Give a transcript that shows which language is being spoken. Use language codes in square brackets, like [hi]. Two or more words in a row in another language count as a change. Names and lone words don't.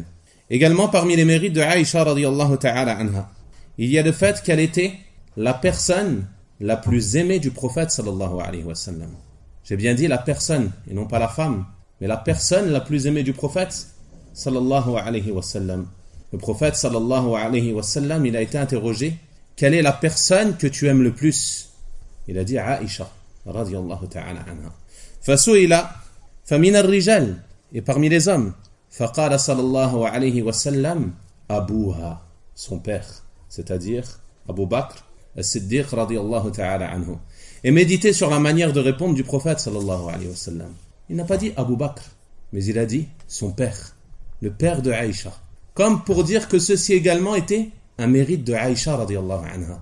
[fr] Également parmi les mérites de Aïcha [ar] رضي الله تعالى عنها, [fr] il y a le fait qu'elle était la personne la plus aimée du prophète [ar] صلى الله عليه وسلم. [fr] J'ai bien dit la personne et non pas la femme, mais la personne la plus aimée du prophète [ar] صلى الله عليه وسلم. [fr] Le prophète [ar] صلى الله عليه وسلم, [fr] il a été interrogé, quelle est la personne que tu aimes le plus? Il a dit Aïcha [ar] رضي الله تعالى عنها. فسئل فمن الرجال, [fr] et parmi les hommes, [ar] فقال صلى الله عليه وسلم أبوها, [fr] son père, c'est-à-dire [ar] Abu Bakr as-Siddiq رضي الله تعالى عنه. [fr] Et méditez sur la manière de répondre du prophète [ar] صلى الله عليه وسلم. [fr] Il n'a pas dit Abu Bakr, mais il a dit son père, le père de Aïcha. Comme pour dire que ceci également était un mérite de Aïcha [ar] رضي الله عنها.